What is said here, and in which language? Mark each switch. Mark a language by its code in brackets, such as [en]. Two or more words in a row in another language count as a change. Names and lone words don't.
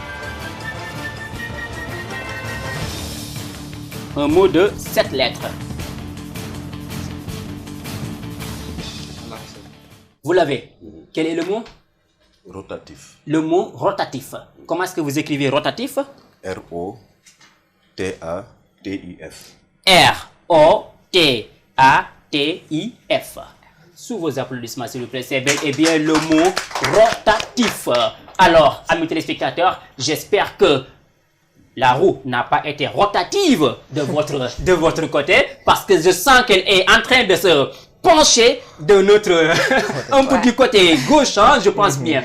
[fr] Un mot de 7 lettres. Vous l'avez. Quel est le mot? Rotatif. Le mot rotatif. Comment est-ce que vous écrivez rotatif? R-O-T-A-T-I-F. R-O-T-A-T-I-F. Sous vos applaudissements, s'il vous plaît, c'est bel et bien le mot rotatif. Alors, amis téléspectateurs, j'espère que la roue n'a pas été rotative de votre côté, parce que je sens qu'elle est en train de se pencher de notre un peu du côté gauche, hein, je pense bien.